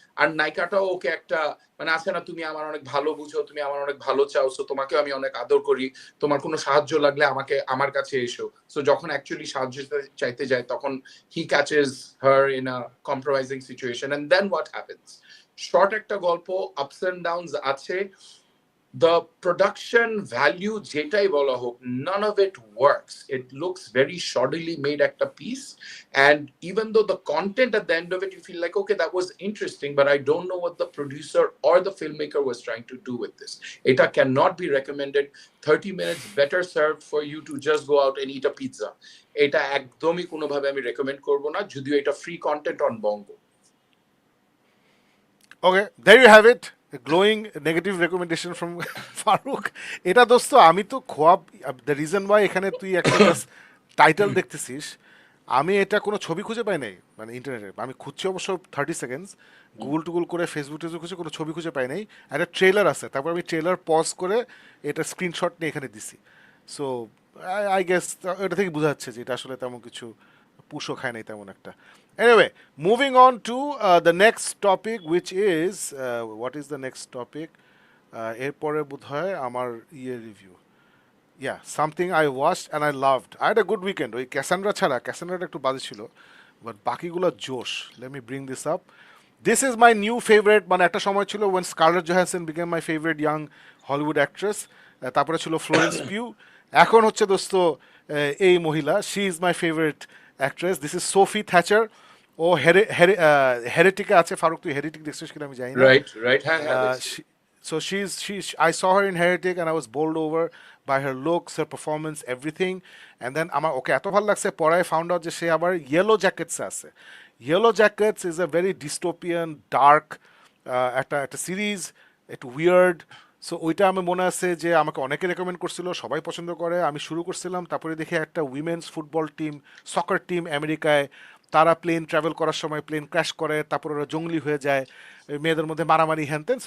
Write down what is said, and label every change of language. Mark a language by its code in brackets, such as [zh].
[bn] আর নায়িকাটাও ওকে একটা মানে আছে না, তুমি আমার অনেক ভালো বুঝো, তুমি আমার অনেক ভালো চাও, সো তোমাকেও আমি অনেক আদর করি, তোমার কোনো সাহায্য লাগলে আমাকে আমার কাছে এসো। [en] so [bn] যখন অ্যাকচুয়ালি সাহায্য চাইতে যায় তখন [en] He catches her in a compromising situation, and then what happens. [bn] Short একটা গল্প, আপস এন্ড ডাউনস আছে। [en] The production value [bn] যেটাই বলা হোক, [en] none of it works. It looks very shoddily made একটা piece, and even though the content at the end of it you feel like okay that was interesting, but I don't know what the producer or the filmmaker was trying to do with this. এটা cannot be recommended. 30 minutes better served for you to just go out and eat a pizza. [bn] এটা একদমই কোনোভাবে আমি recommend করব না, যদিও এটা [en] Free content on Bongo. Okay, there you have it, a glowing negative recommendation from Faruk. [bn] এটা দোস্ত আমি তো খোয়াব, [en] the reason why [bn] এখানে তুই একটা জাস্ট টাইটেল দেখতেছিস, আমি এটা কোনো ছবি খুঁজে পাই নাই মানে ইন্টারনেটে। আমি খুঁজছি অবশ্য 30 সেকেন্ডস, গুগল টুগল করে ফেসবুক টেসবুক খুঁজে কোনো ছবি খুঁজে পাই নাই। একটা ট্রেলার আছে, তারপর আমি ট্রেলার পজ করে এটা স্ক্রিনশট নিয়ে এখানে দিছি। [en] so I guess [bn] এটা থেকে বোঝা যাচ্ছে যে এটা আসলে তেমন কিছু পুষো খায় নাই তেমন একটা। [en] Anyway, moving on to the next topic, which is what is the next topic? [bn] এরপরে বোধ হয় আমার ইয়ে review. [en] Yeah, something I watched and I loved. I had a good weekend. [bn] ওই ক্যাসান্ড্রা ছাড়া, ক্যাসান্ড্রাটা একটু বাজে ছিল, বাট বাকিগুলো জোশ। [en] Let me bring this up. This is my new favorite, [bn] মানে একটা সময় ছিল [en] when Scarlett Johansson became my favorite young Hollywood actress. [bn] তারপরে ছিল ফ্লোরেন্স পিউ। এখন হচ্ছে দোস্ত এই মহিলা, [en] She is my favourite actress. This is Sophie Thatcher. [bn] ও হেরেটিকে আছে। ফারুক তুই হেরেটিক দেখছিস কিনা আমি জানি না। রাইট রাইট, হ্যাঁ হ্যাঁ দেখছি। [en] So I saw her in Heretic and I was bowled over by her looks, her performance, everything. [bn] And then আমার ওকে এত ভালো লাগছে, পরে [en] I found out [bn] যে সে আবার ইয়েলো জ্যাকেটস আছে। [en] Yellowjackets is a very dystopian dark [bn] একটা series, একটু [en] Weird. [bn] সো ওইটা আমি মনে আছে যে আমাকে অনেকে রেকমেন্ড করছিল, সবাই পছন্দ করে। আমি শুরু করছিলাম, তারপরে দেখি একটা উইমেন্স ফুটবল টিম, সকার টিম আমেরিকায়, তারা প্লেন ট্রাভেল করার সময় প্লেন ক্র্যাশ করে, তারপর ওরা জঙ্গলি হয়ে যায়, মেয়েদের মধ্যে মারামারি হ্যানতেন।